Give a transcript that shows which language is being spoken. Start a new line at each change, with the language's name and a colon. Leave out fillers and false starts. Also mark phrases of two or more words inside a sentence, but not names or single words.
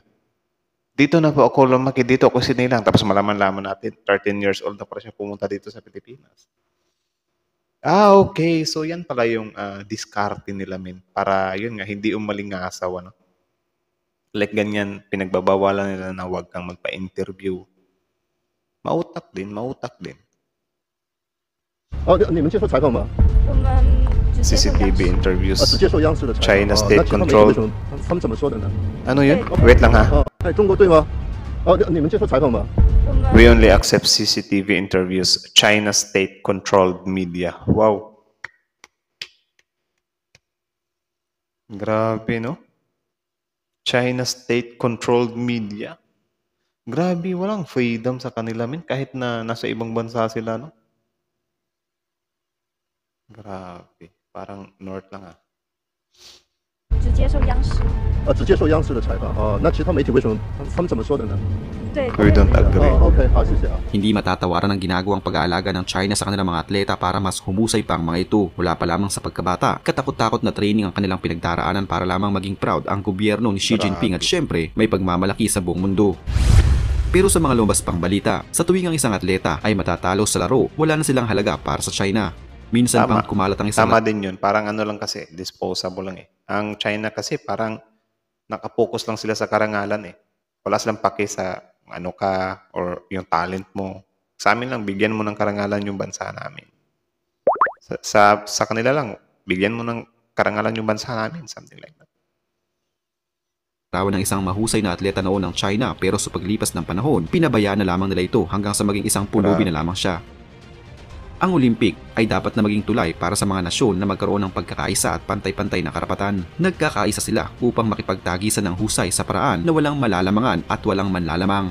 Filipino: Dito na po ako lumaki, dito ako sinilang. Tapos malaman-laman natin, 13
English: years old
Filipino: na pala siya pumunta dito sa Pilipinas. Okay. So yan pala yung diskarte nila, para yun nga, hindi umalingasaw, ano? Like ganyan, pinagbabawalan nila na huwag kang magpa-interview. Mautak din.
Chinese: 你们接受采访吗？我们只接受 CCTV 央视 interviews. 只接受央视的采访。 China 那 state 他们 controlled. 为什么他们怎么说的呢？
Filipino: Ano yun? Wait lang ha.
Chinese: 中国对吗？你们接受采访吗？我们
English: We only accept CCTV interviews. China state-controlled media.
Filipino: Wow. Grabe, no?
English: China state-controlled media.
Filipino: Grabe, walang freedom sa kanila, kahit na nasa ibang bansa sila, no? Grabe. Parang North lang,
Chinese: 只接受央视。只接受央视的采访。那其他媒体为什么他们怎么说的呢？对，
English: We don't agree.
Chinese: OK， 好，谢谢啊。
Filipino: Hindi matatawaran ang ginagawang pag-aalaga ng China sa kanilang mga atleta para mas humusay pa ang mga ito mula pa lamang sa pagkabata. Katakot-takot na training ang kanilang pinagdaraanan para lamang maging proud ang gobyerno ni Xi Jinping at syempre may pagmamalaki sa buong mundo. Pero sa mga lumabas pang balita, sa tuwing ang isang atleta ay matatalo sa laro, wala na silang halaga para sa China. Minsan Tama. pang kumalat ang isang Tama din yun. Parang ano lang kasi, disposable lang eh. Ang China kasi parang nakapokus lang sila sa karangalan eh. Wala silang pake sa ano ka or yung talent mo. Sa amin lang, bigyan mo ng karangalan yung bansa namin. Sa kanila lang, bigyan mo ng karangalan yung bansa namin.
English: Something like that.
Filipino: larawan ng isang mahusay na atleta noon ng China, pero sa paglipas ng panahon, pinabayaan na lamang nila ito hanggang sa maging isang pulubi na lamang siya. Ang Olympic ay dapat na maging tulay para sa mga nasyon na magkaroon ng pagkakaisa at pantay-pantay na karapatan. Nagkakaisa sila upang makipagtagisan ng husay sa paraan na walang malalamangan at walang manlalamang.